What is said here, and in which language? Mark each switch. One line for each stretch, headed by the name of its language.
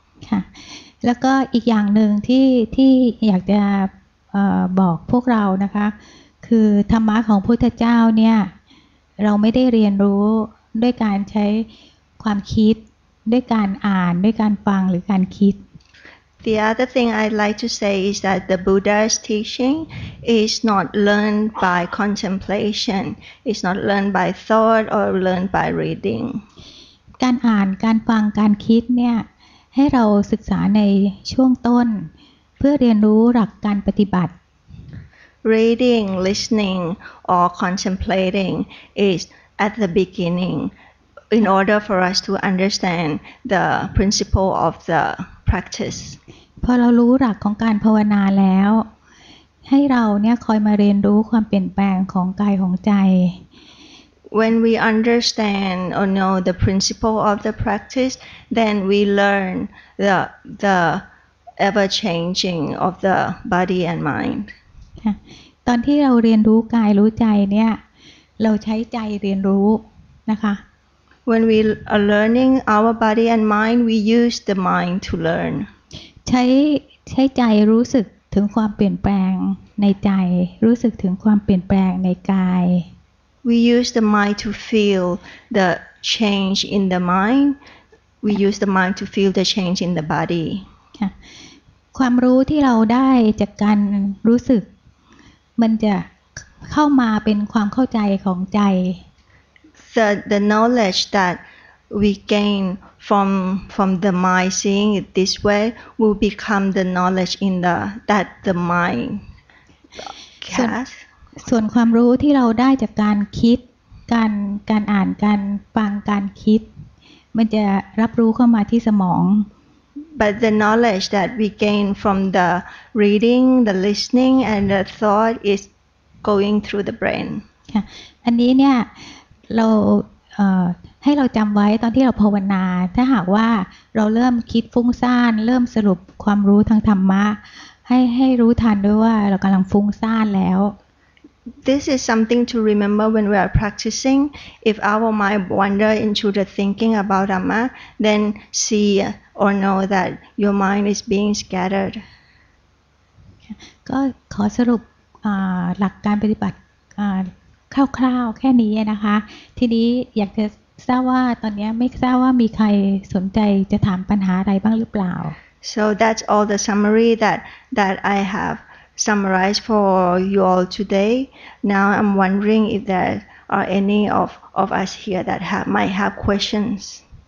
Thai: ค่ะแล้วก็อีกอย่างหนึ่งที่อยากจะบอกพวกเรานะคะคือธรรมะของพุทธเจ้าเนี่ยเราไม่ได้เรียนรู้ด้วยการใช้ความคิดด้วยการอ่านด้วยการฟังหรือการคิด
English: The other thing I'd like to say is that the Buddha's teaching is not learned by contemplation, it's not learned by thought or learned by reading.
Thai: การอ่านการฟังการคิดเนี่ยให้เราศึกษาในช่วงต้นเพื่อเรียนรู้หลักการปฏิบัติ
English: Reading, listening or contemplating is at the beginning in order for us to understand the principle of the practice.
Thai: พอเรารู้หลักของการภาวนาแล้วให้เราเนี่ยคอยมาเรียนรู้ความเปลี่ยนแปลงของกายของใจ
English: When we understand or know the principle of the practice, then we learn the ever changing of the body and mind.
Thai: ตอนที่เราเรียนรู้กายรู้ใจเนี่ยเราใช้ใจเรียนรู้นะคะ
English: When we are learning our body and mind, we use the mind to learn.
Thai: ใช้ใจรู้สึกถึงความเปลี่ยนแปลงในใจรู้สึกถึงความเปลี่ยนแปลงในกาย
English: We use the mind to feel the change in the mind. We use the mind to feel the change in the body.
Thai: ความรู้ที่เราได้จากการรู้สึกมันจะเข้ามาเป็นความเข้าใจของใจ
English: the knowledge that we gain from the mind seeing it this way will become the knowledge in the mind has.
Thai: ส่วนความรู้ที่เราได้จากการคิดการอ่านการฟังการคิดมันจะรับรู้เข้ามาที่สมอง
English: But the knowledge that we gain from the reading, the listening, and the thought is going through the brain.
Thai: ค่ะอันนี้เนี่ยเราให้เราจำไว้ตอนที่เราภาวนาถ้าหากว่าเราเริ่มคิดฟุ้งซ่านเริ่มสรุปความรู้ทางธรรมะให้รู้ทันด้วยว่าเรากำลังฟุ้งซ่านแล้ว
English: This is something to remember when we are practicing. If our mind wander into the thinking about Dhamma, then see or know that your mind is being scattered.
Thai: ก็ขอสรุปหลักการปฏิบัติคร่าวๆแค่นี้นะคะทีนี้อยากจะทราบว่าตอนนี้ไม่ทราบว่ามีใครสนใจจะถามปัญหาอะไรบ้างหรือเปล่า
English: So that's all the summary that I have summarized for you all today. Now I'm wondering if there are any of us here that might have questions.